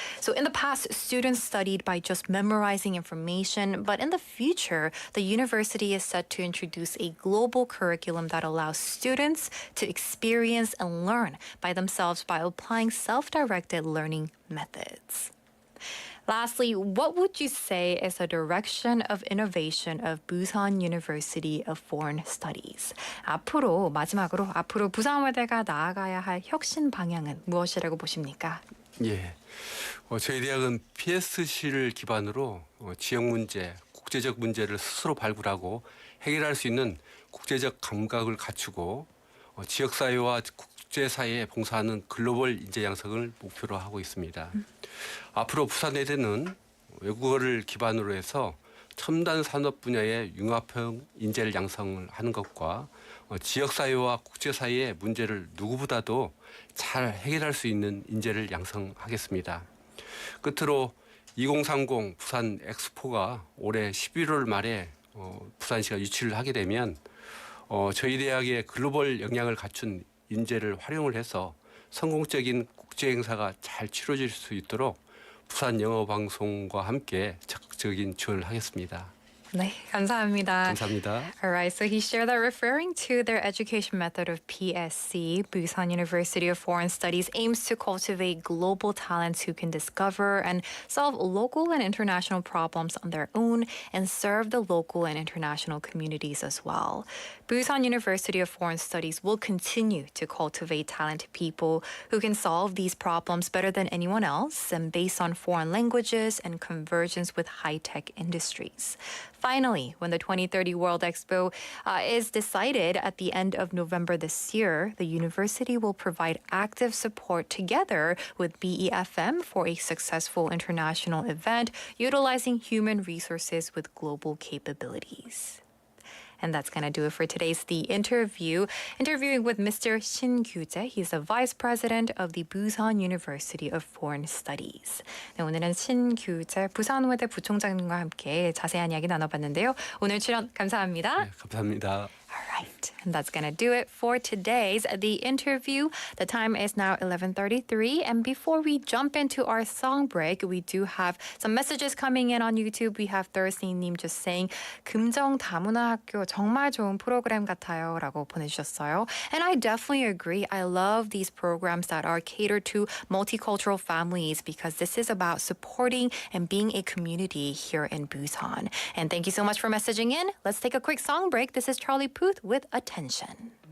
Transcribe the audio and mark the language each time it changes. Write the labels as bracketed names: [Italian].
[English] So in the past, students studied by just memorizing information, but in the future, the university is set to introduce a global curriculum that allows students to experience and learn by themselves by applying self-directed learning methods. Lastly, what would you say is the direction of innovation of Busan University of Foreign Studies? [Korean] 마지막으로 부산외대가 나아가야 할 혁신 방향은 무엇이라고 보십니까? 예, 저희 대학은 PSC를 기반으로 지역 문제, 국제적 문제를 스스로 발굴하고 해결할 수 있는 국제적 감각을 갖추고 지역사회와 국제사회에 봉사하는 글로벌 인재 양성을 목표로 하고 있습니다. 앞으로 부산외대는 외국어를 기반으로 해서 첨단 산업 분야의 융합형 인재를 양성을 하는 것과 지역사회와 국제사회의 문제를 누구보다도 잘 해결할 수 있는 인재를 양성하겠습니다. 끝으로 2030 부산 엑스포가 올해 11월 말에 부산시가 유치를 하게 되면 저희 대학의 글로벌 역량을 갖춘 인재를 활용을 해서 성공적인 국제 행사가 잘 치러질 수 있도록 부산영어방송과 함께 적극적인 지원을 하겠습니다. 네, 감사합니다. 감사합니다. [English] All right, so he shared that referring to their education method of PSC, Busan University of Foreign Studies aims to cultivate global talents who can discover and solve local and international problems on their own and serve the local and international communities as well. Busan University of Foreign Studies will continue to cultivate talented people who can solve these problems better than anyone else and based on foreign languages and convergence with high-tech industries. Finally, when the 2030 World Expo is decided at the end of November this year, the university will provide active support together with BEFM for a successful international event utilizing human resources with global capabilities. And that's going to do it for today's The Interview. Interviewing with Mr. 신규재. He's the Vice President of the Busan University of Foreign Studies. [Korean] 네, 오늘은 신규재 부산외대 부총장님과 함께 자세한 이야기 나눠봤는데요. 오늘 출연 감사합니다. 네, 감사합니다. [English] All right, and that's going to do it for today's The Interview. The time is now 11:33, and before we jump into our song break, we do have some messages coming in on YouTube. We have Thursday님 just saying, [Korean] 금정 다문화학교 정말 좋은 프로그램 같아요 라고 보내주셨어요. [English] And I definitely agree. I love these programs that are catered to multicultural families because this is about supporting and being a community here in Busan. And thank you so much for messaging in. Let's take a quick song break. This is Charlie Puth with Attention.